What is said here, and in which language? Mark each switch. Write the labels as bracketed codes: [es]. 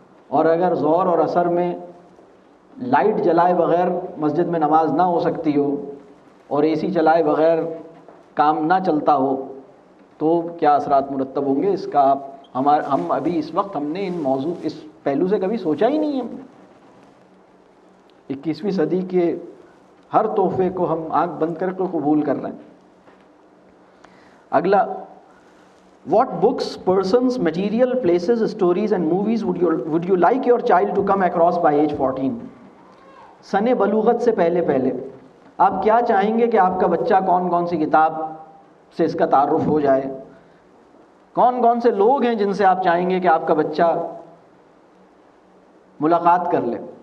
[ur] اور اگر ظہر اور عصر میں لائٹ جلائے بغیر مسجد میں نماز نہ ہو سکتی ہو اور اے سی چلائے بغیر کام نہ چلتا ہو تو کیا اثرات مرتب ہوں گے. اس کا ہم ابھی اس وقت ہم نے اس پہلو سے کبھی سوچا ہی نہیں ہے. 21ویں صدی کے ہر تحفے کو ہم آنکھ بند کر کے قبول کر رہے ہیں. [en] اگلا، what books, persons, material, places, stories and movies would you like your child to come across by age 14? [ur] سن بلوغت سے پہلے آپ کیا چاہیں گے کہ آپ کا بچہ کون کون سی کتاب سے اس کا تعارف ہو جائے، کون کون سے لوگ ہیں جن سے آپ چاہیں گے کہ آپ کا بچہ ملاقات کر لے.